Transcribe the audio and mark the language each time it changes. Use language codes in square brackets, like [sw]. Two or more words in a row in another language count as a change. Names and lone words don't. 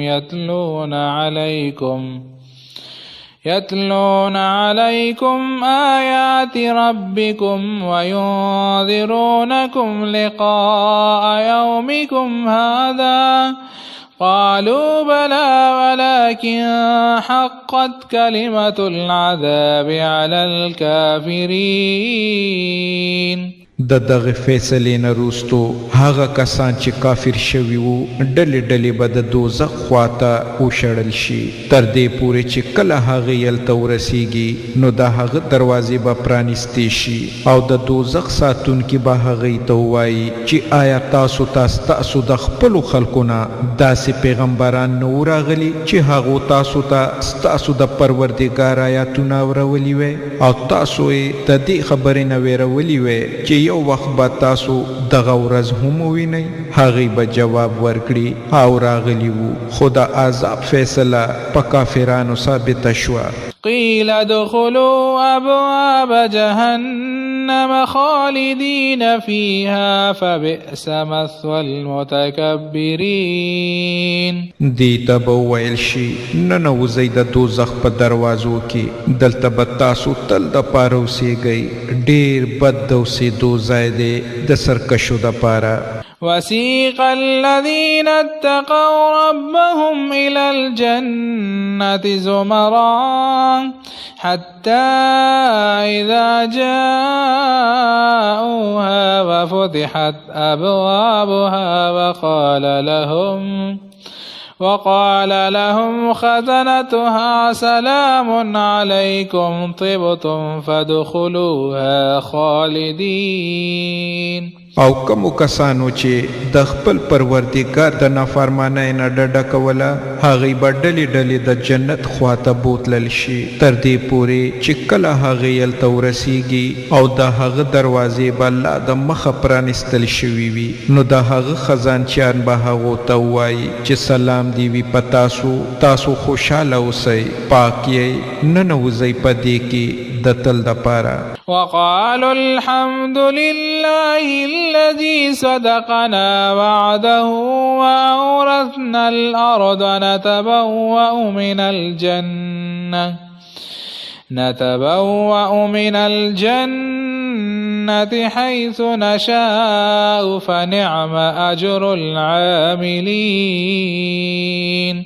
[ar] يتلون عليكم آيات ربكم وينذرونكم لقاء يومكم هذا قالوا بلى ولكن حقت كلمة العذاب على الكافرين. [ps] د دغه فیصلې نه وروستو هغه کسان چې کافر شوي وو ډلې ډلې به د دوزخ خواته وشړل شي تر دې پورې چې کله هغه هلته ورسیږي نو د هغه دروازې به پرانیستې شي او د دوزخ ساتونکي به هغوی ته ووایي چې آیا تاسو د خپلو خلکو نه داسې پیغمبران نه وو راغلي چې هغو تاسو ته ستاسو د پروردګار آیاتونه اورولي وی او تاسو یې د دې خبرې نه ویرولي وی چې یو وخت به تاسو دغه ورځ هم ووینئ. هغوی به جواب ورکړي او راغلي وو خو د عذاب فیصله په کافرانو ثابته شوه. [ar] قيل ادخلوا أبواب جهنم خالدين فيها فبئس مثوى المتكبرين. [ps] دی ته به وویل شي ننوځئ د دوزخ په دروازو کې دلته به تاسو تل دپاره اوسیږئ ډېر بد د اوسېدو ځای دی د سرکشو دپاره. [ar] وسيق الذين اتقوا ربهم إلى الجنة زمرا حتى إذا جاءوها وفتحت أبوابها وقال لهم خزنتها سلام عليكم طبتم فادخلوها خالدين. [ps] او کومو کسانو چې د خپل پروردګار د نافرمانۍ نه ډډه کوله هغوی به ډلې ډلې د جنت خواته بوتلل شي تر دې پورې چې کله هغوی هلته ورسیږي او د هغه دروازې به الله د مخه پرانیستل شوي وي نو د هغه خزانچیان به هغو ته ووایي چې سلام دې وي په تاسو خوشحاله اوسئ پاک یئ ننوځئ په دې کې د تل دپاره. [ar] وقالوا الحمد لله الذي صدقنا وعده وأورثنا الأرض نتبوأ من الجنة حيث نشاء فنعم أجر العاملين.